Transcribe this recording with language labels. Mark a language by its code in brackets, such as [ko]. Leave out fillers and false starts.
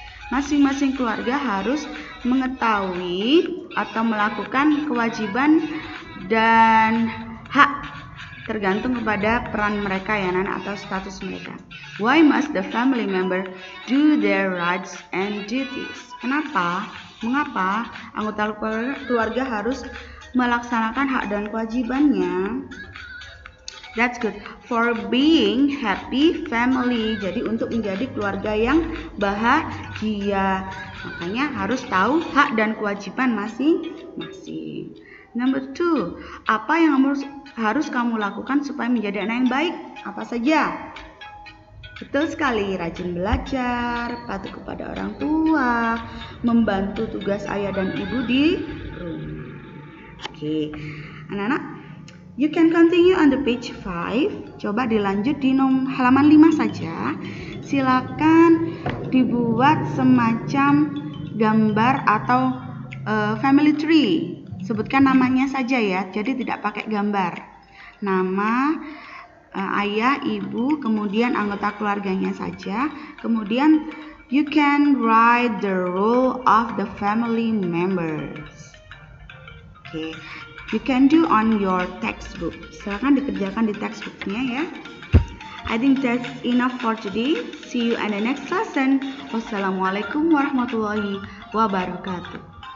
[id] Masing-masing keluarga harus mengetahui atau melakukan kewajiban dan hak tergantung kepada peran mereka ya anak atau status mereka. [en] Why must the family member do their rights and duties? [id] Mengapa anggota keluarga harus melaksanakan hak dan kewajibannya? [en] That's good. For being happy family. [id] Jadi untuk menjadi keluarga yang bahagia. Makanya harus tahu hak dan kewajiban masing-masing. Number 2. Apa yang harus kamu lakukan supaya menjadi anak yang baik? Apa saja? Betul sekali. Rajin belajar, patuh kepada orang tua, membantu tugas ayah dan ibu di rumah. Oke. [en] Anak-anak, you can continue on the page 5. [id] Coba dilanjut di halaman 5 saja. Silakan dibuat semacam gambar atau family tree. Sebutkan namanya saja ya. Jadi tidak pakai gambar. Nama, ayah, ibu, kemudian anggota keluarganya saja. [en] Kemudian you can write the role of the family members. Okay. You can do on your textbook. [id] Silakan dikerjakan di textbooknya ya. [en] I think that's enough for today. See you in the next lesson. Wassalamualaikum warahmatullahi wabarakatuh.